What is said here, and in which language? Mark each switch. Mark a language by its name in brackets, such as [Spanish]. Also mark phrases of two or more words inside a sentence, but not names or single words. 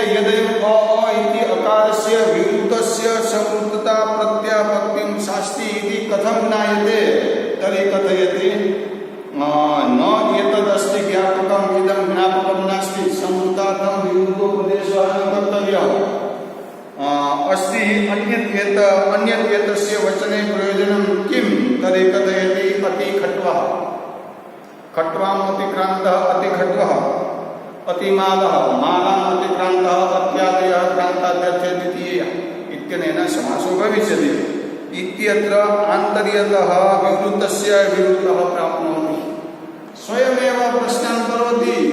[Sanskrit] યદયમ અ ઇતિ અકારસ્ય વિરુદ્ધસ્ય સંવૃતતા પ્રત્યાપત્તિમ શાસ્તિ ઇતિ કથમ જ્ઞાયતે તર્हि કથયતિ ન એતદસ્તિ જ્ઞાપકમ ઇદં જ્ઞાપકમ નાસ્તિ સંવૃતાर्थं વિરુદ્ધોપદેશः ન કર્તવ્યः अस्ति अन्यत् एतस्य वचने प्रयोजनं किं तर्हि कथयति अतिखट्वः खट्वाम् अतिक्रान्तः अतिखट्वः अतिमालः मालाम् अतिक्रान्तः अत्यादयः क्रान्ताद्यर्थे द्वितीयः इत्यनेन समासो भविष्यति इत्यत्र आन्तर्यतः विवृतस्य विवृतः प्राप्नोति स्वयमेव प्रश्नं करोति